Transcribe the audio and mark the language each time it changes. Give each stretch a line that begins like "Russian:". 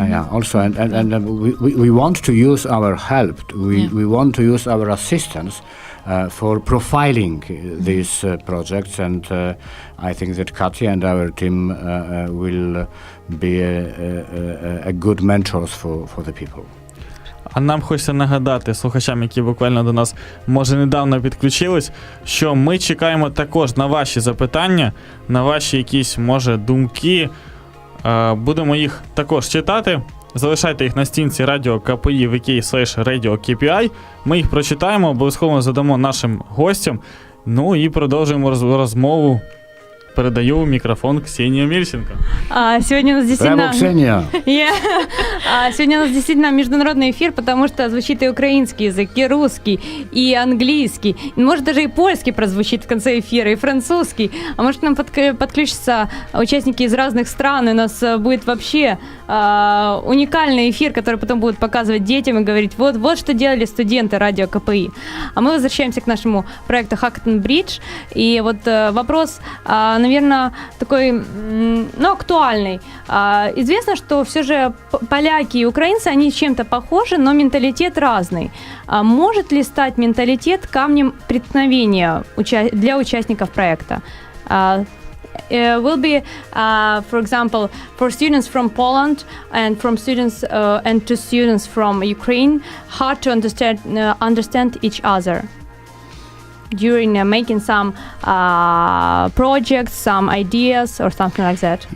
English: Also, and we want to use our help. We want to use our assistance for profiling these projects, and I think that Katya and our team will be a good mentors for the people.
Ukrainian: А нам хочеться нагадати слухачам, які буквально до нас, може, недавно підключились, що ми чекаємо також на ваші запитання, на ваші якісь, може, думки. Будемо їх також читати. залишайте їх на стінці Радіо КПІ wiki/radio.kpi. Ми їх прочитаємо, обов'язково задамо нашим гостям. Ну і продовжуємо розмову.
Russian: Передаю микрофон Ксении Мельченко. Сегодня у нас действительно... Браво, Ксения! Сегодня у нас действительно международный эфир, потому что звучит и украинский язык, и русский, и английский. Может, даже и польский прозвучит в конце эфира, и французский. А может, к нам подключатся участники из разных стран, и у нас будет вообще уникальный эфир, который потом будут показывать детям и говорить, вот что делали студенты Радио КПИ. А мы возвращаемся к нашему проекту Hackathon Bridge. И вот вопрос, наверное, такой, актуальный. Известно, что все же поляки и украинцы, они чем-то похожи, но менталитет разный. Может ли стать менталитет камнем преткновения для участников проекта?
English: Will be, for example, for students from Poland and from students and to students from Ukraine, hard to understand each other during making some projects, some ideas, or something like that.